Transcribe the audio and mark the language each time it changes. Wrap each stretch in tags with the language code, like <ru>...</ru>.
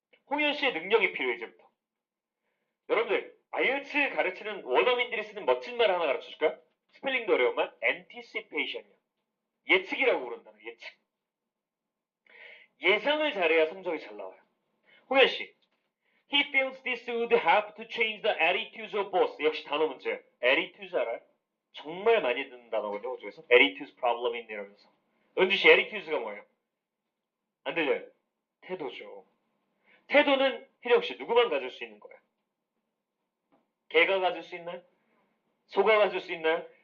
<ko>홍현씨의 능력이 필요해, 이제부터. 여러분들, IELTS 가르치는 원어민들이 쓰는 멋진 말 하나 가르쳐 줄까요? 스펠링도 어려운 말, anticipation이요. 예측이라고 부른다는 예측. 예상을 잘해야 성적이 잘 나와요. 홍현씨.</ko> <en>He feels this would help to change the attitudes of both.</en> <ko>역시 단어 문제예요. attitudes 알아요? 정말 많이 듣는 단어거든요, 호주에서.</ko> <en>attitudes problem</en> <ko>인 이러면서. 은주씨, attitudes가 뭐예요? 안 들려요? 태도죠. 태도는 희령씨, 누구만 가질 수 있는 거예요? 개가 가질 수 있나요? 소가 가질 수 있나요?</ko>